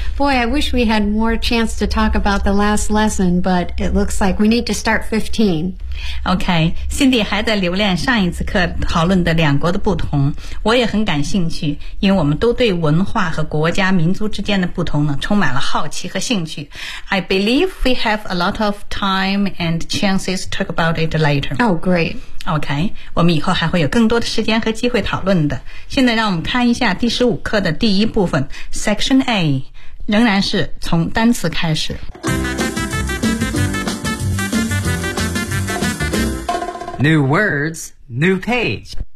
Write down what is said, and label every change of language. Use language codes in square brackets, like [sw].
[en] Boy, I wish we had more chance to talk about the last lesson, but it looks like we need to start 15. [zh] Okay, Cindy 还在留恋上一次课讨论的两国的不同，我也很感兴趣，因为我们都对文化和国家民族之间的不同呢充满了好奇和兴趣。 [en] I believe we have a lot of time and chances to talk about it later. Oh, great. [zh] Okay, 我们以后还会有更多的时间和机会讨论的。现在让我们看一下第十五课的第一部分 Section A, 仍然是从单词开始。 [en] New words, new page.